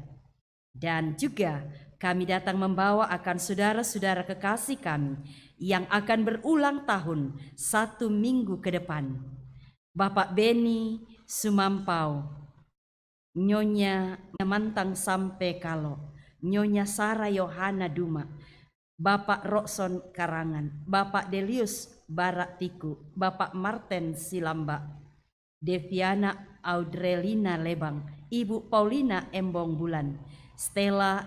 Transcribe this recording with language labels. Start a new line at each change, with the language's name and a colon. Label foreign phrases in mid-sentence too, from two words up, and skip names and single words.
Indonesian: Dan juga kami datang membawa akan saudara-saudara kekasih kami yang akan berulang tahun 1 minggu ke depan. Bapak Beni Sumampau, Nyonya Mantang Sampai Kalo, Nyonya Sara Yohana Duma, Bapak Rokson Karangan, Bapak Delius Barak Tiku, Bapak Marten Silamba, Deviana Audrelina Lebang, Ibu Paulina Embong Bulan, Stella